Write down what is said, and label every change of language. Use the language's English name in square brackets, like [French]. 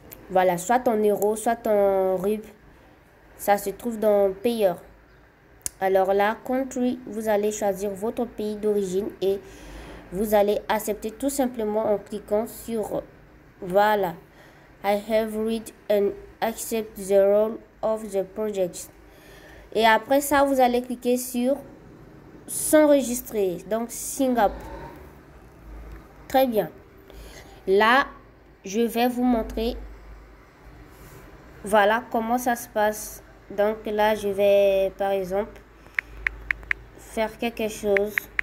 [French] Voilà, soit en euros, soit en rub. Ça se trouve dans payeur. Alors là, country, vous allez choisir votre pays d'origine et vous allez accepter tout simplement en cliquant sur voilà. [English] I have read and accept the role of the project. [French] Et après ça, vous allez cliquer sur s'enregistrer. Donc, Singapour. Très bien. Là, je vais vous montrer voilà comment ça se passe. Donc là, je vais par exemple faire quelque chose.